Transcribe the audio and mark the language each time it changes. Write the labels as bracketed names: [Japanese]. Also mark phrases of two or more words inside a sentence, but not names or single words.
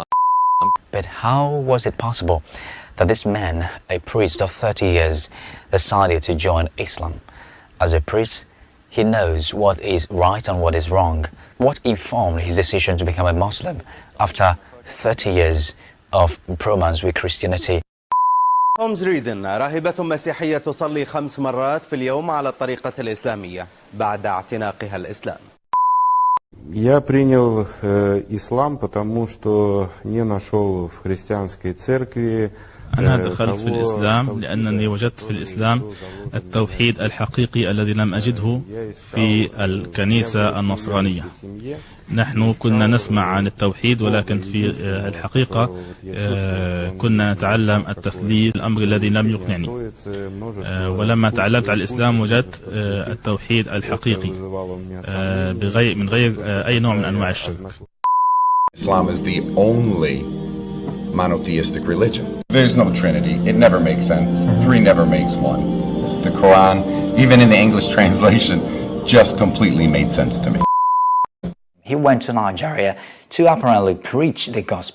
[English] But how was it possible that this man, a priest of 30 years, decided to join Islam? As a priest, he knows what is right and what is wrong. What informed his decision to become a Muslim after 30 years of romance with Christianity? [Arabic] هومز ريدن راهبة مسيحية تصلي 5 مرات في اليوم على الطريقة الإسلامية بعد اعتناقها الإسلام. [Russian] Я принял ислам, потому что не нашел в христианской церкви. [Arabic] أنا دخلت في الإسلام لأنني وجدت في الإسلام التوحيد الحقيقي الذي لم أجده في الكنيسة النصرانية. نحن كنا نسمع عن التوحيد، ولكن في الحقيقة كنا نتعلم التثليث، الأمر الذي لم يقنعني. ولما تعلمت على الإسلام وجدت التوحيد الحقيقي من غير أي نوع من أنواع الشرك. [English] Islam is the only monotheistic religion. There's no Trinity. It never makes sense. 3 never makes 1. The Quran, even in the English translation, just completely made sense to me. He went to Nigeria to apparently preach the gospel.